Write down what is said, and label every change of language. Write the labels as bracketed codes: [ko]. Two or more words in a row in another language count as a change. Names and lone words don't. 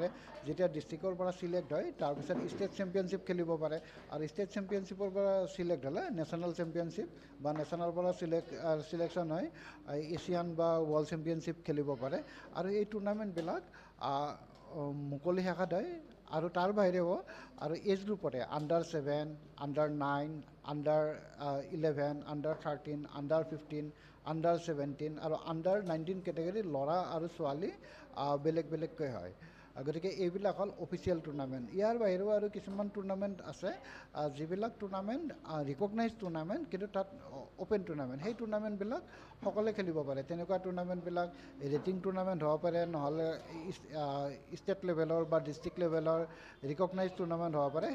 [as] যেতিয়া ডিষ্ট্ৰিক্টৰ পৰা চিলেক্ট হয়, তাৰপিছত [en] state championship [as] খেলিব পাৰে। আৰু [en] state championship [as] পৰা চিলেক্ট হ'লে [en] national championship [as] বা নেশ্যনেলৰ পৰা চিলেকশ্যন হয় এছিয়ান বা [en] world championship [as] খেলিব পাৰে। আৰু এই টুৰ্ণামেণ্টবিলাক মুকলি শাখাত হয়। আৰু তাৰ বাহিৰেও আৰু [en] age group under-7, under-9, under-11, under-13, under-15, under-17 [as] আৰু [en] under-19 [as] কেটেগৰীৰ ল'ৰা আৰু ছোৱালী বেলেগ বেলেগকৈ হয়। গতিকে এইবিলাক হ'ল [en] official tournament. [as] ইয়াৰ বাহিৰেও আৰু কিছুমান টুৰ্ণামেণ্ট আছে যিবিলাক [en] tournament recognise tournament, [as] কিন্তু তাত [en] open tournament. [as] সেই টুৰ্ণামেণ্টবিলাক সকলোৱে খেলিব পাৰে। তেনেকুৱা টুৰ্ণামেণ্টবিলাক [en] rating tournament [as] হ'ব পাৰে, নহ'লে [en] state level [as] বা [en] district level recognise tournament [as] হ'ব পাৰে।